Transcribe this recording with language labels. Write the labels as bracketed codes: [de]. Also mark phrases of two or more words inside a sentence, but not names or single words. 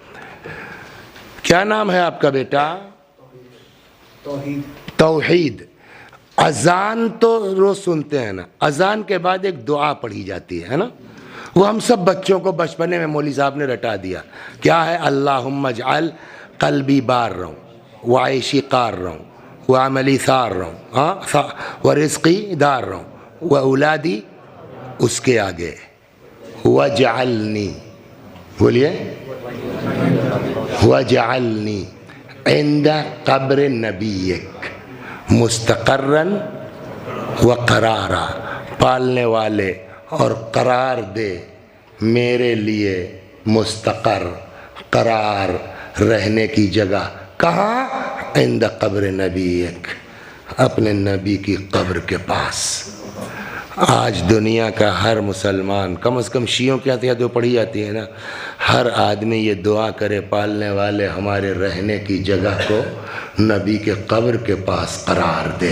[hi] क्या नाम है आपका बेटा? तौहीद। अजान तो रोज सुनते हैं ना, अजान के बाद एक दुआ पढ़ी जाती है ना, वो हम सब बच्चों को बचपने में मौली साहब ने रटा दिया। क्या है? [ar] اللهم اجعل قلبي بارا وعيشي قارا وعملي سارا ورزقي دارا وأولادي, [hi] उसके आगे वजअलनी, बोलिए, [ar] واجعلني عند قبر نبيك مستقرا وقرارا. [hi] पालने वाले और करार दे मेरे लिए मुस्तक़र, करार, रहने की जगह। कहाँ? [ar] عند قبر نبيك, [hi] अपने नबी की कब्र के पास। आज दुनिया का हर मुसलमान, कम से कम शियों के यहाँ जो पढ़ी जाती है ना, हर आदमी ये दुआ करे, पालने वाले हमारे रहने की जगह को नबी के कब्र के पास करार दे।